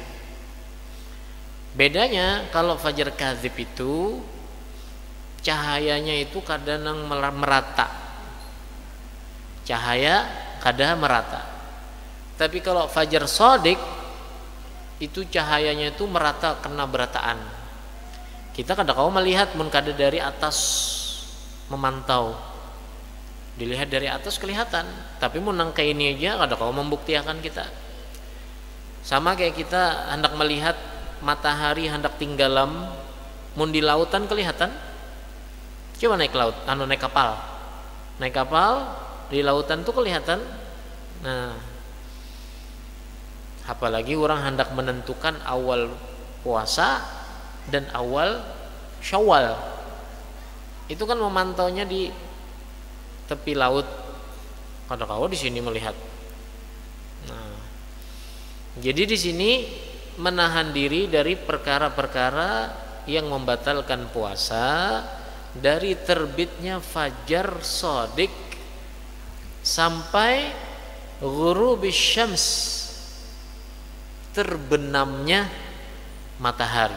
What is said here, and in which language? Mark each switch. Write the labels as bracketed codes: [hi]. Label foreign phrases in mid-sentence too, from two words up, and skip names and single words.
[id] Bedanya, kalau fajar kadzib itu cahayanya itu kadang merata. Cahaya kadang merata. Tapi kalau fajar shadiq itu cahayanya itu merata, [bjn] kena berataan. Kita kadang melihat mun kada dari atas memantau. Dilihat dari atas kelihatan, tapi mun nang kayak ini aja kadang membuktikan kita. Sama kayak kita hendak melihat matahari hendak tenggelam, mun di lautan kelihatan. [id] Coba naik laut, naik kapal. Naik kapal di lautan tuh kelihatan. Nah, apalagi orang hendak menentukan awal puasa dan awal Syawal. Itu kan memantaunya di tepi laut. Kadang-kadang di sini melihat. Nah, jadi di sini menahan diri dari perkara-perkara yang membatalkan puasa, dari terbitnya fajar shadiq sampai [ar] غروب الشمس, [id] terbenamnya matahari.